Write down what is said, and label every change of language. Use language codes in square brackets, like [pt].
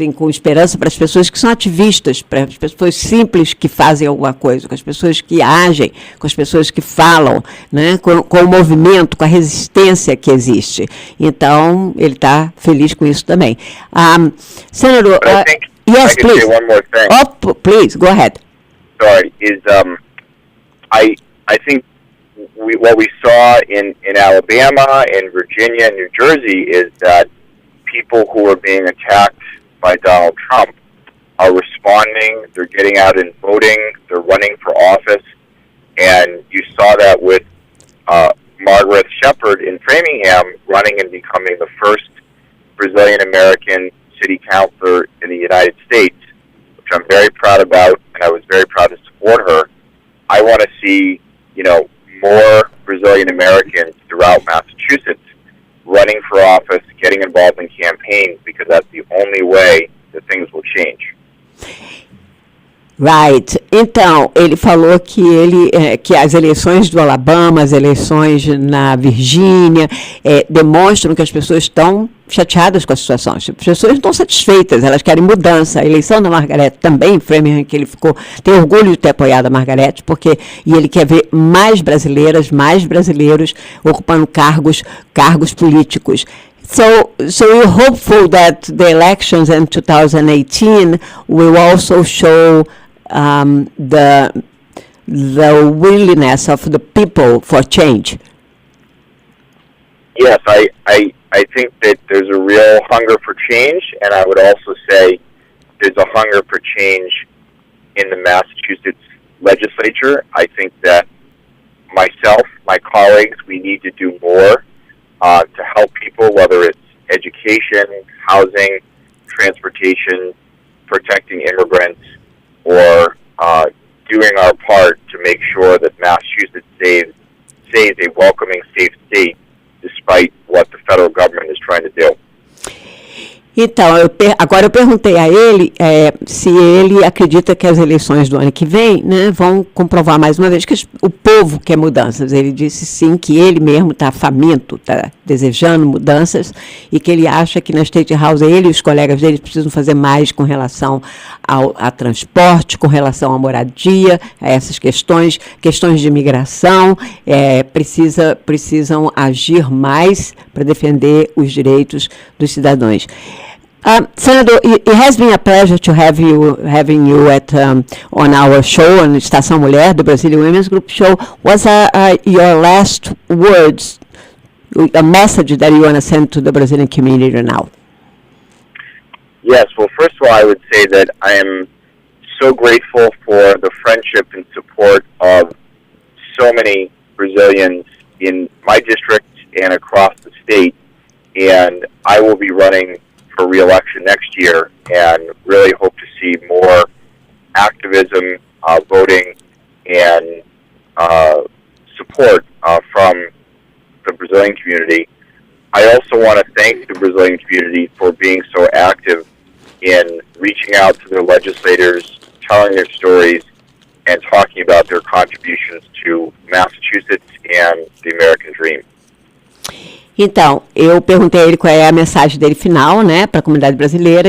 [pt] esperança para as pessoas que são ativistas, para as pessoas simples que fazem alguma coisa, com as pessoas que agem, com as pessoas que falam, né, com o movimento, com a resistência que existe. Então, ele está feliz com isso também. Senador, [en] yes, please. Say one more thing. Oh, please, go ahead. Sorry, I think what we saw in Alabama, in Virginia, and New Jersey is that people who are being attacked by Donald Trump are responding, they're getting out and voting, they're running for office, and you saw that with Margaret Shepherd in Framingham running and becoming the first Brazilian-American city councilor in the United States, which I'm very proud about, and I was very proud to support her. I want to see, more Brazilian-Americans throughout Massachusetts running for office, getting involved in campaigns, because that's the only way that things will change. Right. [pt] Então, ele falou que as eleições do Alabama, as eleições na Virgínia, demonstram que as pessoas estão chateadas com a situação. As pessoas não estão satisfeitas, elas querem mudança. A eleição da Margarete também, Framingham, que ele tem orgulho de ter apoiado a Margarete, e ele quer ver mais brasileiras, mais brasileiros ocupando cargos políticos. [en] So you're hopeful that the elections in 2018 will also show the willingness of the people for change? Yes, I think that there's a real hunger for change, and I would also say there's a hunger for change in the Massachusetts legislature. I think that myself, my colleagues, we need to do more to help people, whether it's education, housing, transportation, protecting immigrants, or doing our part to make sure that Massachusetts stays a welcoming, safe state, despite what the federal government is trying to do. [pt] Então, agora eu perguntei a ele se ele acredita que as eleições do ano que vem, né, vão comprovar mais uma vez que o povo quer mudanças. Ele disse sim, que ele mesmo está faminto, está desejando mudanças, e que ele acha que na State House ele e os colegas dele precisam fazer mais com relação a transporte, com relação à moradia, a essas questões de imigração, precisam agir mais para defender os direitos dos cidadãos. [en] Senator, it has been a pleasure to having you on our show, on Estação Mulher, the Brazilian Women's Group show. What's your last words, a message that you want to send to the Brazilian community now? Yes, well, first of all, I would say that I am so grateful for the friendship and support of so many Brazilians in my district and across the state, and I will be running for re-election next year, and really hope to see more activism, voting, and support from the Brazilian community. I also want to thank the Brazilian community for being so active in reaching out to their legislators, telling their stories, and talking about their contributions to Massachusetts and the American dream. [pt] Então, eu perguntei a ele qual é a mensagem dele final, né, para a comunidade brasileira.